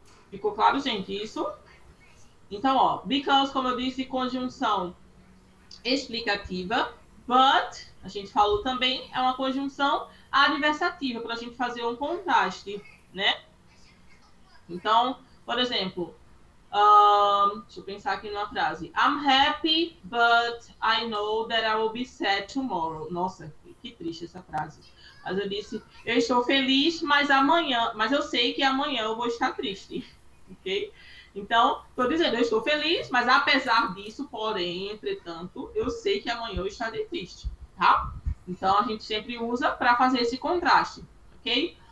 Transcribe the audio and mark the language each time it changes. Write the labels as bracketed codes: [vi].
[pt] Ficou claro, gente, isso? Então, because, como eu disse, conjunção explicativa. But, a gente falou também, é uma conjunção adversativa, para a gente fazer um contraste, né? Então, por exemplo, deixa eu pensar aqui numa frase. [en] I'm happy, but I know that I will be sad tomorrow. [pt] Nossa, que triste essa frase. Mas eu disse, eu estou feliz, mas eu sei que amanhã eu vou estar triste. Ok? Então, estou dizendo, eu estou feliz, mas apesar disso, porém, entretanto, eu sei que amanhã eu estarei triste, tá? Então, a gente sempre usa para fazer esse contraste, ok?